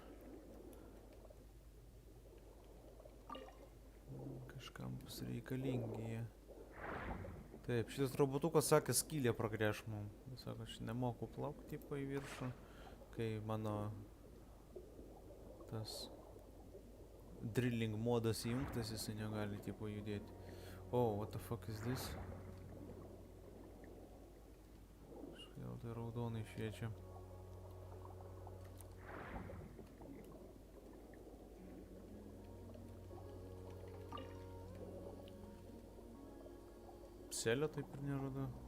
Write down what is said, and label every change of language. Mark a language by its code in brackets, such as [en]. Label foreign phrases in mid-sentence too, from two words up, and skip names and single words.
[lt] Kažkam bus reikalingi jie. Taip, šitas robotukas sakė skylę pragręš mum. Sako, aš nemoku plaukti tipo į viršų, kai mano tas drilling modas įjungtas, jisai negali tipo judėti. [en] Oh, what the fuck is this? [lt] Kažkodėl tai raudonai šviečia. Selio taip ir nerodo.